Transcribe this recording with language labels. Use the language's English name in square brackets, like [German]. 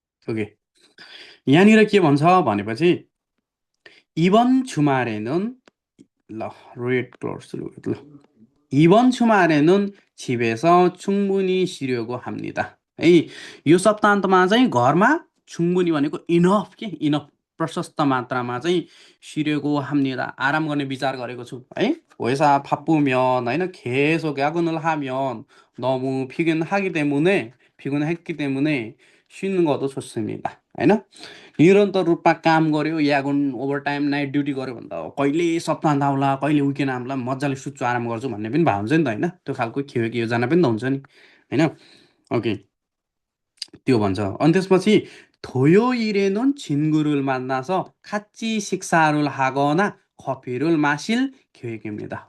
[Nepali] Okay, यहाँनिर के भन्छ भनेपछि 이번 주말에는 ल रेड क्लोज ल [Korean] 이번 주말에는 집에서 충분히 쉬려고 합니다 [Nepali] है। यो सप्ताहन्तमा चाहिँ घरमा 충분히 भनेको इनफ के, इनफ प्रशस्त मात्रामा चाहिँ [Korean] 쉬려고 합니다, [Nepali] आराम गर्ने विचार गरेको छु है। [Korean] 회사 바쁘면 होइन, 계속 야근을 하면 너무 피곤했기 때문에 쉬는 것도 좋습니다 होइन। [Nepali] निरन्तर रूपमा काम गर्यो, यागुन ओभरटाइम नाइट ड्युटी गर्यो भने त कहिले सप्ताहन्त आउला, कहिले विकेन्ड आउला, मजाले सुत्छु, आराम गर्छु भन्ने पनि भाव हुन्छ नि त होइन। त्यो खालको ख्योएक योजना पनि त हुन्छ नि होइन। ओके, त्यो भन्छ। अनि त्यसपछि [Korean] 토요일에는 친구를 만나서 같이 식사를 하거나 커피를 마실 계획입니다.